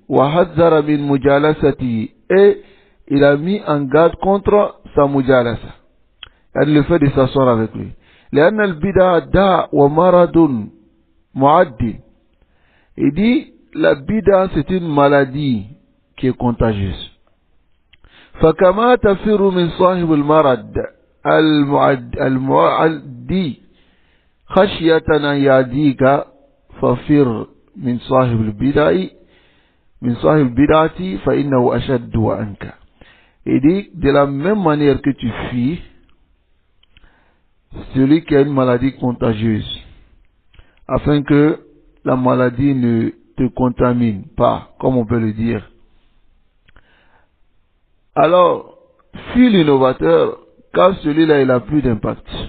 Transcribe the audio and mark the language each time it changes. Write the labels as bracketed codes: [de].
[ar] وحذر من مجالسته. [fr] Et il a mis en garde contre sa mujalasa. Elle le fait de s'asseoir avec lui. [ar] لأن البدع داء ومرض معد. [fr] Il dit, la bid'a c'est une maladie qui est contagieuse. [ar] فكما تفر من صاحب المرض المعدي خشية أن يعديك ففر من صاحب البدعة فإنه أشد عنك. [fr] Il dit, de la même manière que tu fuis celui qui a une maladie contagieuse, afin que la maladie ne te contamine pas, comme on peut le dire. Alors, fut l'innovateur, car celui-là, il a plus d'impact.